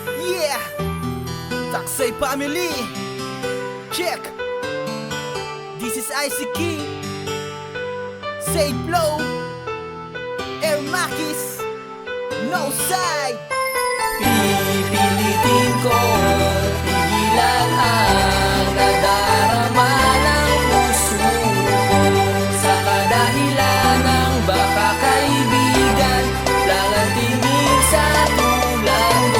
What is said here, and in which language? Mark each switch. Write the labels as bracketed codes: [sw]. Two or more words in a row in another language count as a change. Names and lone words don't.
[en] Yeah, Taksay family. Check. This is ICK, Say Flow, Air Makis, No Side. [tl] Pipilitin ko pigilan ang nadarama ng puso ko sa kadahilan ng baka kaibigan lang ang tingin sa tulad mo.